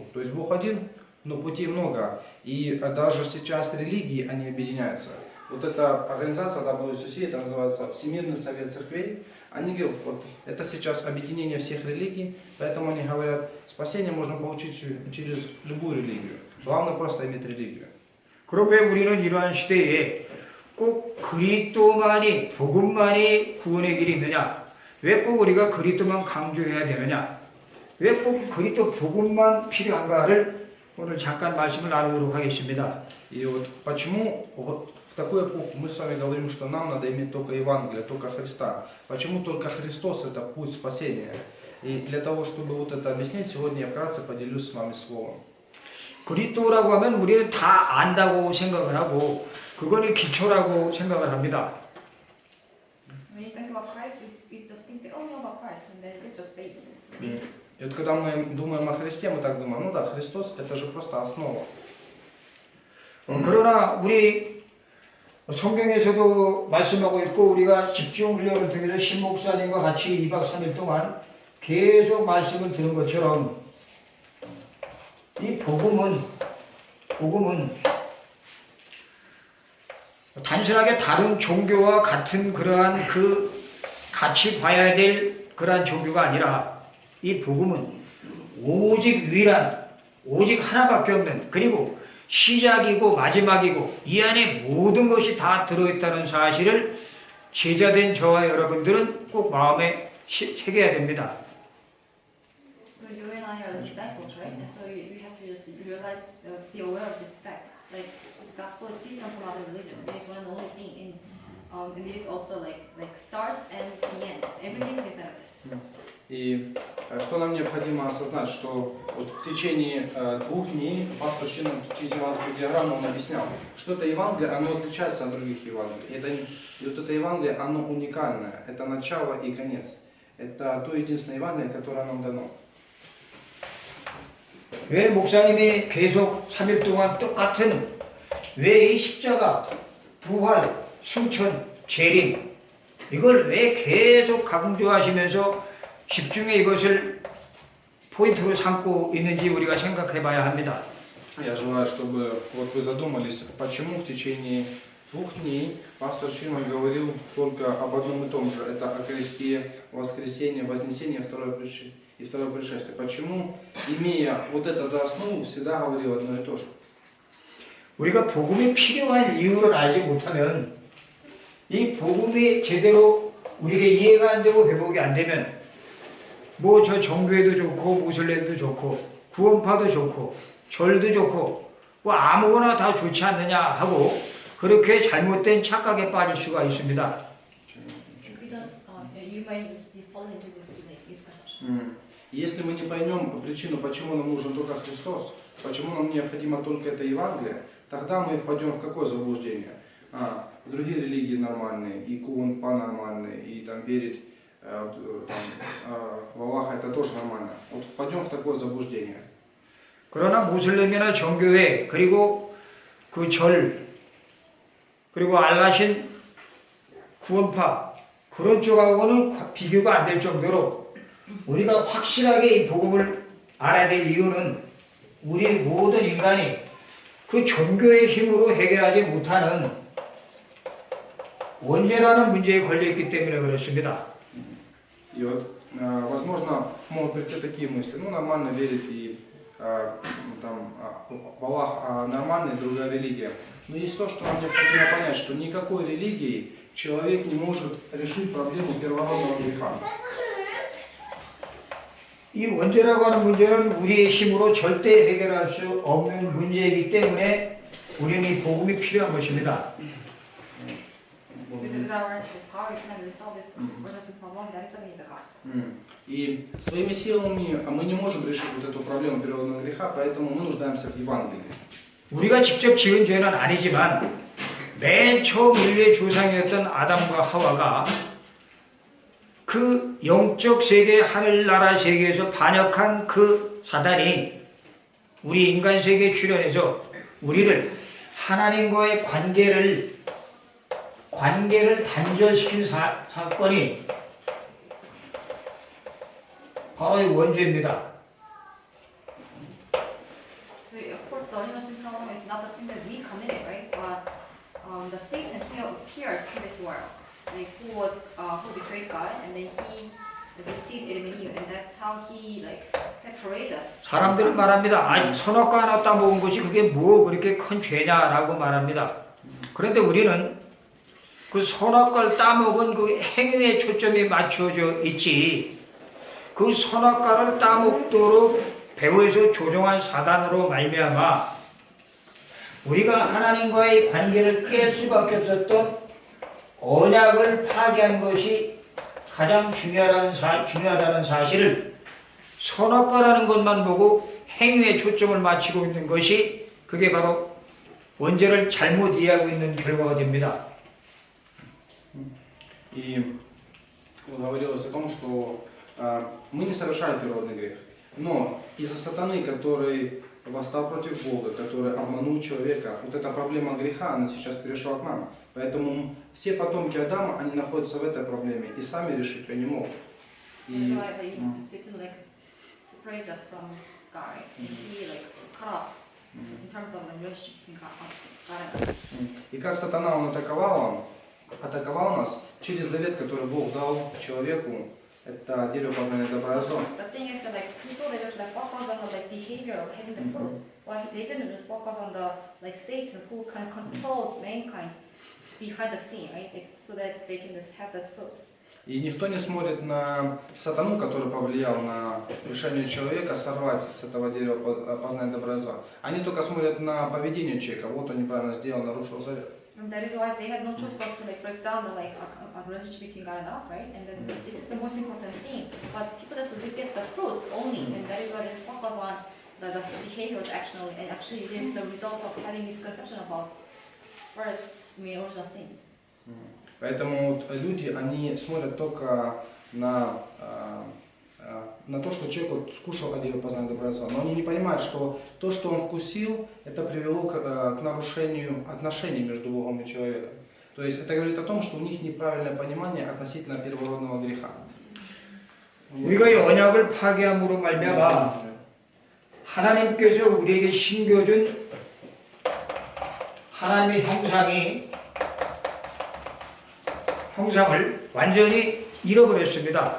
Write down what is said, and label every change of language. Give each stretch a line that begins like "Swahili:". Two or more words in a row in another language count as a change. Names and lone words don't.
Russian: То есть Бог один, но путей много. И даже сейчас религии, они объединяются. Вот эта организация WCC, это называется Всемирный совет церквей, они говорят, вот это сейчас объединение всех религий, поэтому они говорят, спасение можно получить через любую религию. Главное просто иметь религию.
Korean: 그럼 왜 우리는 이러한 시대에 꼭 그리스도만이 복음만이 구원의 길이 있느냐? 왜 꼭 우리가 그리스도만 강조해야 되느냐? 왜 꼭 그리스도 복음만 필요한가를 오늘 잠깐 말씀을 나누도록 하겠습니다.
Russian: И вот почему вот в такую эпоху мы с вами говорим, что нам надо иметь только Евангелие, только Христа. Почему только Христос это путь спасения? И для того, чтобы вот это объяснить, сегодня я вкратце поделюсь с вами словом.
Korean: 그리스도라고 하면 우리는 다 안다고 생각을 하고 그거는 기초라고 생각을 합니다.
English: When you think about Christ, you just think that, oh, no, about Christ, and then it's just basics.
Russian: И вот когда мы думаем о Христе, мы так думаем, ну да, Христос это же просто основа.
Korean: 그러나 우리 성경에서도 말씀하고 있고 우리가 집중 훈련을 통해서 신 목사님과 같이 2박 3일 동안 계속 말씀을 들은 것처럼 이 복음은 단순하게 다른 종교와 같은 그러한 그 같이 봐야 될 그러한 종교가 아니라 이 복음은 오직 유일한 오직 하나밖에 없는 그리고 시작이고 마지막이고 이 안에 모든 것이 다 들어있다는 사실을 제자된 저와 여러분들은 꼭 마음에 새겨야 됩니다.
English: So you and I are the disciples, right? And so you have to just realize, be aware of this fact. Like, this gospel is different from other religions. It is one and only thing. And it is also like start and the end. Everything is inside of this.
Russian: И что нам необходимо осознать, что вот в течение 2 дней пастор Шин через евангельскую диаграмму он объяснял, что это Евангелие, оно отличается от других Евангелий. И вот это Евангелие, оно уникальное, это начало и конец. Это то единственное Евангелие, которое нам дано.
Korean: 왜 목사님이 계속 3일 동안 똑같은 왜 이 십자가, 부활, 승천, 재림 이걸 왜 계속 강조하시면서 집중해 이것을 포인트로 삼고 있는지 우리가 생각해 봐야 합니다.
Russian: Я желаю, чтобы вот вы задумались, почему в течение 2 дней пастор Шимон говорил только об одном и том же. Это о кресте, воскресении, вознесении и второе пришествие. Почему, имея вот это за основу, всегда говорил одно и то же?
Korean: 우리가 복음이 필요한 이유를 알지 못하면 이 복음이 제대로 우리에게 이해가 안 되고 회복이 안 되면 뭐 저 종교에도 좋고 모슬렘도 좋고 구원파도 좋고 절도 좋고 뭐 아무거나 다 좋지 않느냐 하고 그렇게 잘못된 착각에 빠질 수가 있습니다.
English: If you don't, you might just fall into this misconception.
Russian: Если мы не поймем причину, почему нам нужен только Христос, почему нам необходимо только это Евангелие, тогда мы впадем в какое заблуждение? Другие религии нормальные, и куонпа нормальные, и там верить в Аллаха это тоже нормально. Вот впадем в такое заблуждение.
Korean: 그러나 모슬렘이나 정교회 그리고 그 절 그리고 알라신 구원파 그런 쪽하고는 비교가 안 될 정도로 우리가 확실하게 이 복음을 알아야 될 이유는 우리 모든 인간이 그 종교의 힘으로 해결하지 못하는 원죄라는 문제에 걸려있기 때문에 그렇습니다.
Russian: И вот, возможно, могут прийти такие мысли, ну нормально верить и там, в Аллах нормальная другая религия. Но есть то, что нам необходимо понять, что никакой религией человек не может решить проблему первородного греха.
Korean: 이 원죄라고 하는 문제는 우리의 힘으로 절대 해결할 수 없는 문제이기 때문에 우리는 이 복음이 필요한 것입니다.
English: With our power, you cannot resolve this problem. That is why we need the gospel.
Russian: И своими силами мы не можем решить вот эту проблему первородного греха, поэтому мы нуждаемся в Евангелии.
Korean: 우리가 직접 지은 죄는 아니지만 맨 처음 인류의 조상이었던 아담과 하와가 그 영적 세계, 하늘나라 세계에서 반역한 그 사단이 우리 인간 세계에 출현해서 우리를 하나님과의 관계를 단절시킨 사건이 바로 이 원죄입니다.
English: So of course, the original sin problem is not the sin that we committed, right? the Satan here appeared to this world, like who betrayed God, and then he deceived Adam and Eve, and that's how he like separated us.
Korean: 사람들은 말합니다. 아직 선악과 하나 따먹은 것이 그게 뭐 그렇게 큰 죄냐라고 말합니다. 그런데 우리는 그 선악과를 따먹은 그 행위에 초점이 맞춰져 있지. 그 선악과를 따먹도록 배후에서 조종한 사단으로 말미암아 우리가 하나님과의 관계를 깰 수밖에 없었던 언약을 파괴한 것이 가장 중요하다는 사실을 선악과라는 것만 보고 행위에 초점을 맞추고 있는 것이 그게 바로 원죄를 잘못 이해하고 있는 결과가 됩니다.
Russian: И говорилось о том, что мы не совершали природный грех. Но из-за сатаны, который восстал против Бога, который обманул человека, вот эта проблема греха, она сейчас перешла к нам. Поэтому все потомки Адама, они находятся в этой проблеме и сами решить ее не могут. И...
English: Satan like separated us from God, and he like cut off in terms of the relationship between God and us.
Russian: И как сатана он атаковал нас через завет, который Бог дал человеку, это дерево познания добра и зла.
English: The thing is that like people they just like focus on the like behavior of having the fruit, while they didn't just focus on the like Satan who kind of controlled mankind behind the scene, right? Like, so that they can just have this fruit.
Russian: И никто не смотрит на сатану, который повлиял на решение человека сорвать с этого дерева познания добра и зла. Они только смотрят на поведение человека. Вот он неправильно сделал, нарушил завет.
English: And that is why they had no choice but to like break down the like a relationship between God and us, right? And then this is the most important thing. But people just look at the fruit only, and that is why they just focus on the behaviors actually, and actually it is the result of having misconception about first original sin.
Russian: Поэтому вот люди, они смотрят только на то, что человек вот скушал от дерева познания добра и зла. Но они не понимают, что то, что он вкусил, это привело к нарушению отношений между Богом и человеком. То есть это говорит о том, что у них неправильное понимание относительно первородного греха.
Korean: 우리가 이 언약을 파괴함으로 말미암아 하나님께서 우리에게 심겨준 하나님의 형상을 완전히 잃어버렸습니다.